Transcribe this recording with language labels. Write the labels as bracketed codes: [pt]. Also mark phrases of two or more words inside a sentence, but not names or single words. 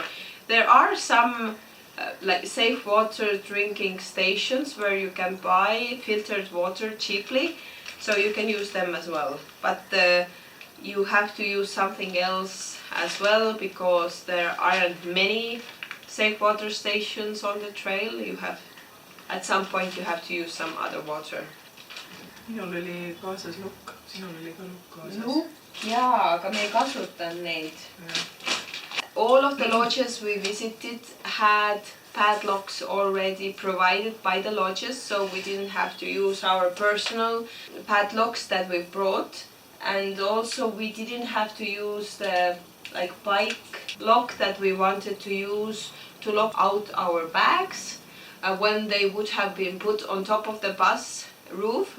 [en] There are some safe water drinking stations where you can buy filtered water cheaply, so you can use them as well. But you have to use something else as well, because there aren't many safe water stations on the trail. At some point you have to use some other water. [et] Minul oli kaasas lukk, sinul oli ka lukk kaasas. Lukk, jaa, aga me ei kasutanud neid. [en] All of the lodges we visited had padlocks already provided by the lodges, so we didn't have to use our personal padlocks that we brought. And also we didn't have to use the bike lock that we wanted to use to lock out our bags when they would have been put on top of the bus roof.